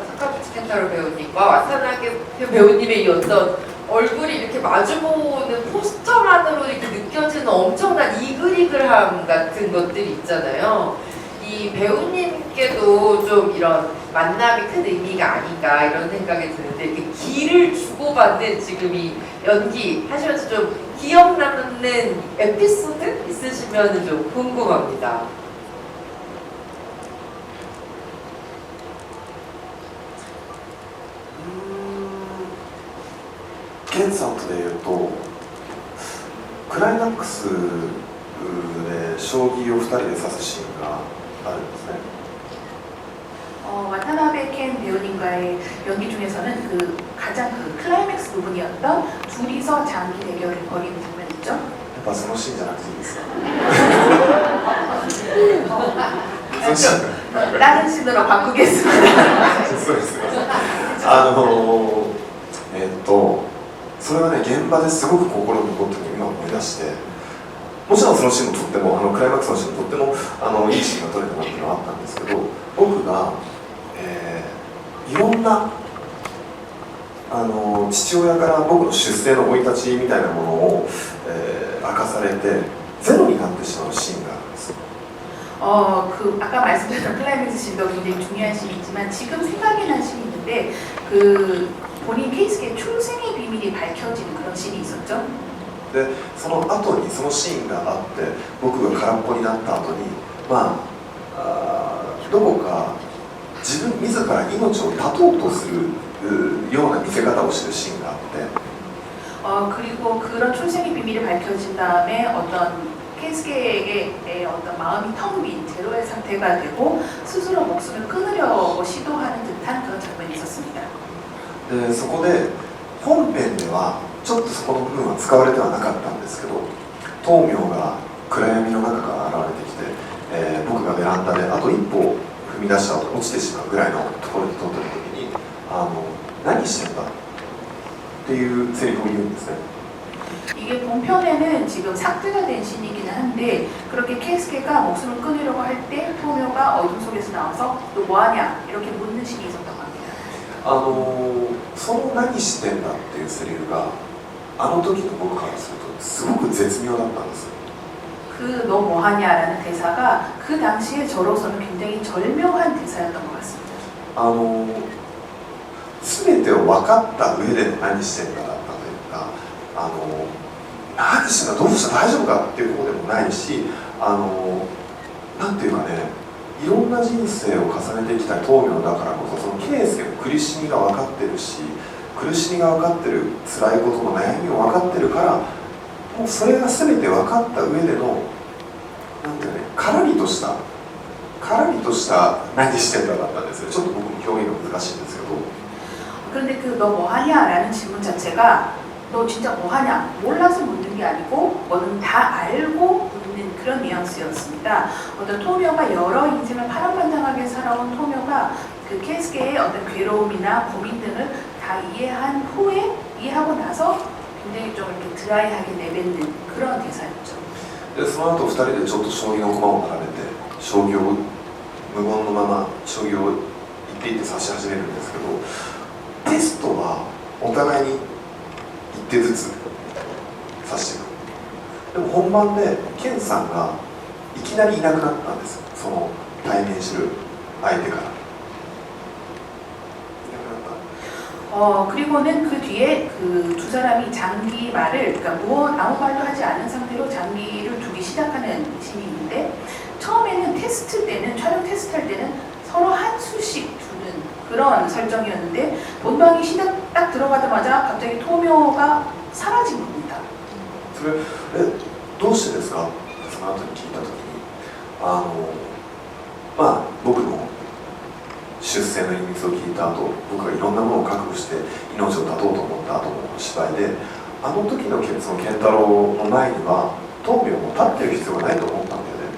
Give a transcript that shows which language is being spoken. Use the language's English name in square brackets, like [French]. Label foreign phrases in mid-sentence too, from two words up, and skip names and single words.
[Korean] 사카구치 켄타로 배우님과 와타나베 배우님의 이 어떤 얼굴이 이렇게 마주보는 포스터만으로 이렇게 느껴지는 엄청난 이글이글함 같은 것들이 있잖아요. 이 배우님께도 좀 이런 만남이 큰 의미가 아닌가 이런 생각이 드는데 이렇게 기를 주고받는 지금 이 연기 하시면서 좀 기억 남는 에피소드 있으시면 좀 궁금합니다. [Japanese] ケンさんとでいうとクライマックスで将棋を2人で指すシーンがあるんですね。 [Korean] 와타나베 켄 배우님과의 연기 중에서는 그 가장 그 클라이맥스 부분이었던 둘이서 장기 대결을 벌이는 장면 있죠? [Japanese] やっぱそのシーンじゃなくていいですか？そのシーン [Korean] 다른 씬으로 바꾸겠습니다. [Japanese] そうですか。それはね現場ですごく心に残ってるのを今思い出して、もちろんそのシーンもとってもクライマックスのシーンもとってもいいシーンが撮れたなっていうのはあったんですけど、僕が、いろんな父親から僕の出生の生い立ちみたいなものを、明かされてゼロになってしまうシーンがあるんですよ。 [Korean] 그 아까 말씀드렸던 클라이맥스 씬도 굉장히 중요한 씬이지만 지금 생각이 난 씬이 있는데 그 본인 케이스의 출생의 비밀이 밝혀지는 그런 씬이 있었죠. [Japanese] でその後にそのシーンがあって僕が空っぽになった後にどこか自ら命を絶とうとするような見せ方をしてるシーンがあって [Korean] 그리고 그런 출생의 비밀이 밝혀진 다음에 어떤 케이스케에게 어떤 마음이 텅 빈 제로의 상태가 되고 스스로 목숨을 끊으려고 시도하는 듯한 그런 장면이 있었습니다. [Japanese] でそこで本編ではちょっとそこの部分は使われてはなかったんですけど、灯明が暗闇の中から現れてきて、僕がベランダであと一歩踏み出したら落ちてしまうぐらいのところで撮ってる時に何してんだっていうセリフを言うんですね。 [Korean] 이게 본편에는 지금 삭제가 된 씬이기는 한데 그렇게 케이스케가 목숨을 끊으려고 할 때 토묘가 어둠 속에서 나와서 너 뭐하냐 이렇게 묻는 씬이 있었던 것 합니다. [Japanese] その何してんだっていうセリフが時の僕からするとすごく絶妙だったんですよ。 [Korean] 그 너 뭐하냐라는 대사가 그 당시에 저로서는 굉장히 절묘한 대사였던 것 같습니다. [Japanese] 全てを分かった上での何してんだだったというか何してんだどうした大丈夫かっていうことでもないしなんていうかねいろんな人生を重ねてきた灯明だからこそその圭介の苦しみが分かってるし苦しみが分かってる辛いことの悩みを分かってるからもうそれが全て分かった上でのなんていうねからりとした何してんだだったんですよ。ちょっと僕も表現が難しいんですけど [Korean] 그런데 그 너 뭐하냐라는 질문 자체가 너 진짜 뭐하냐 몰라서 묻는 게 아니고 뭐는 다 알고 묻는 그런 뉘앙스였습니다. 어떤 토묘가 여러 인생을 파란만장하게 살아온 토묘가 그 케이스케의 어떤 괴로움이나 고민 등을 다 이해한 후에 이해하고 나서 굉장히 좀 이렇게 드라이하게 내뱉는 그런 대사였죠. [Japanese] でその後2人でちょっと将棋の駒を並べて将棋を無言のまま将棋を一手一手指し始めるんですけど、テストはお互いに一手ずつ指していく。でも本番でケンさんがいきなりいなくなったんです。その対面する相手から。 [Korean] 그리고는 그 뒤에 그 두 사람이 장기 말을, 그러니까 아무 말도 하지 않은 상태로 장기를 두기 시작하는 신이 있는데, 처음에는 테스트 때는, 촬영 테스트 할 때는 서로 한 수씩 두는 그런 설정이었는데, 본방이 시작 딱 들어가자마자 갑자기 토묘가 사라진 겁니다. [Japanese] それどうしてですかってその後に聞いた時に、まあ僕の出世の秘密を聞いた後、僕がいろんなものを覚悟して命を絶とうと思った後の芝居で、あの時のその健太郎の前にはトーミョも立ってる必要がないと思ったんだよね。